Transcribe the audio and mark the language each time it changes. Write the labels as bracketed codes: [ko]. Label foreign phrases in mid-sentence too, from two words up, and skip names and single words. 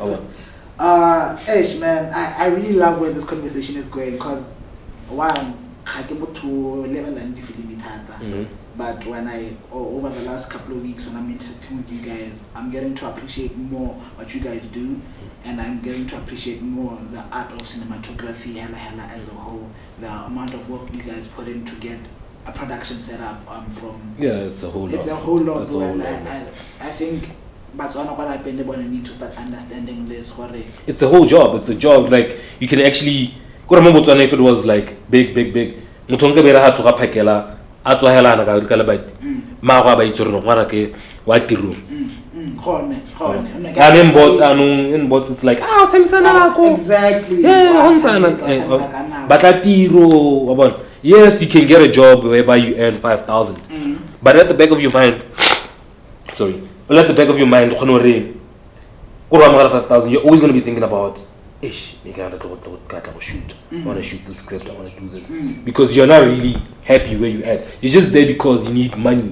[en] Ish, man, I really love where this conversation is going because one, but when over the last couple of weeks when I'm interacting with you guys, I'm getting to appreciate more what you guys do, and I'm getting to appreciate more the art of cinematography hella as a whole, the amount of work you guys put in to get a production set up from it's a whole lot. It's a whole lot, bro. I think but I need to start understanding this. It's a whole job. It's a job. Like you can actually go remember if it was like big. [tn] Mutonga bera ha tsoga phakela a tswa hela na ka le ba mago ba itse rona ngwana ke wa tiro [en] in bots it's like exactly [tn] batla tiro wa bona. [en] Yes, you can get a job whereby you earn 5,000 but at the back of your mind at the back of your mind, you're always going to be thinking about, I want to shoot this script, I want to do this. Because you're not really happy where you're at. You're just there because you need money.